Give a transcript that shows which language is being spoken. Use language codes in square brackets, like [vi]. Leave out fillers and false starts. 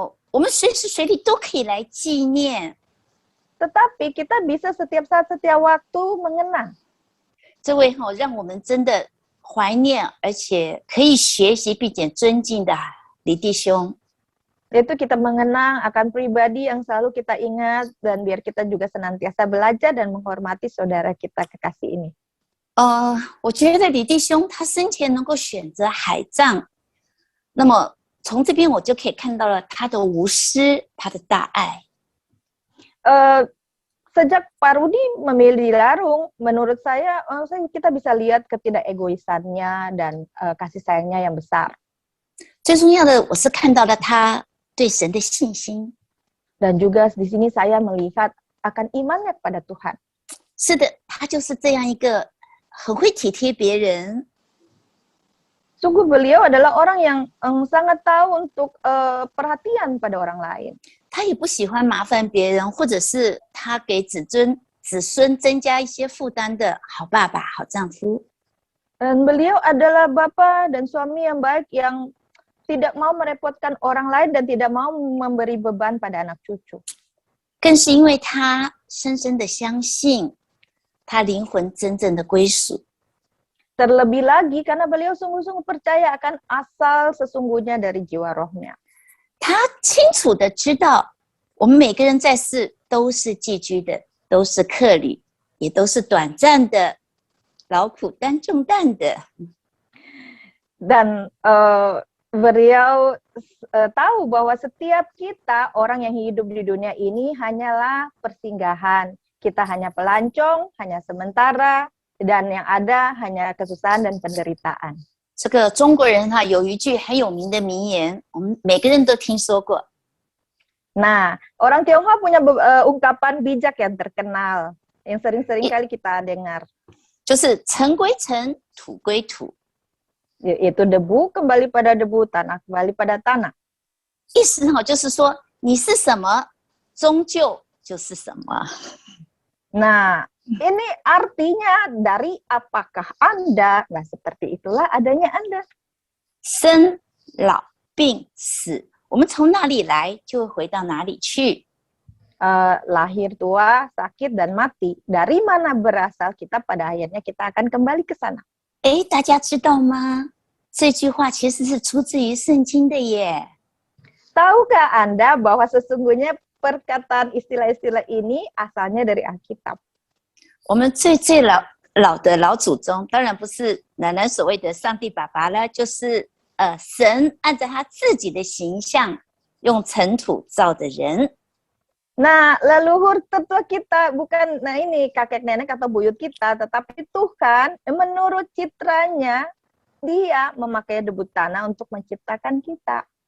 [zh] 我们随时随地都可以来纪念 [id] tetapi kita bisa setiap saat, setiap waktu mengenang [zh] 这位让我们真的怀念，而且可以学习并且尊敬的李弟兄。 [id] yaitu kita mengenang akan pribadi yang selalu kita ingat dan biar kita juga senantiasa belajar dan menghormati saudara kita kekasih ini. [zh] 我觉得李弟兄他生前能够选择海葬，那么从这边我就可以看到了他的无私，他的大爱。 [id] Sejak Pak Rudi memilih Larung, menurut saya kita bisa lihat ketidakegoisannya dan kasih sayangnya yang besar. [zh] 最重要的，我是看到了他对神的信心。 [id] Dan juga di sini saya melihat akan imannya kepada Tuhan. [zh] 是的，他就是这样一个很会体贴别人， [id] Sungguh beliau adalah orang yang sangat tahu untuk perhatian pada orang lain. [zh] 他也不喜欢麻烦别人，或者是他给子孙增加一些负担的好爸爸、好丈夫。 [id] Dan beliau adalah bapa dan suami yang baik yang tidak mau merepotkan orang lain dan tidak mau memberi beban pada anak cucu. [zh] 更是因为他深深的相信他灵魂真正的归属。 [id] Terlebih lagi karena beliau sungguh-sungguh percaya akan asal sesungguhnya dari jiwa rohnya. [zh] 他清楚的知道，我们每个人在世都是寄居的，都是客旅，也都是短暂的、劳苦担重担的。 [id] Dan beliau tahu bahwa setiap kita orang yang hidup di dunia ini hanyalah persinggahan. Kita hanya pelancong, hanya sementara, dan yang ada hanya kesusahan dan penderitaan. [zh] 这个中国人有一句很有名的名言，我们每个人都听说过。 [id] Nah, orang Tionghoa punya ungkapan bijak yang terkenal, yang sering-sering kali kita dengar. [zh] 就是尘归尘，土归土。 [id] Yaitu debu kembali pada debu, tanah kembali pada tanah. [zh] 意思就是说，你是什么，终究就是什么。 [id] Nah, ini artinya dari apakah Anda, nah seperti itulah adanya Anda. [zh] 生老病死，我们从哪里来，就会回到哪里去。 [id] Lahir, tua, sakit, dan mati. Dari mana berasal kita, pada akhirnya kita akan kembali ke sana. [zh] 大家知道吗？这句话其实是出自于圣经的耶。 [id] Tahukah Anda bahwa sesungguhnya perkataan istilah-istilah ini asalnya dari Alkitab? [zh] 我们最老的老祖宗，当然不是奶奶所谓的上帝爸爸了，就是神按照他自己的形象，用尘土造的人。 [id] Nah, leluhur tetua kita bukan ini kakek nenek atau buyut kita, tetapi Tuhan menurut citranya dia memakai debu tanah untuk menciptakan kita.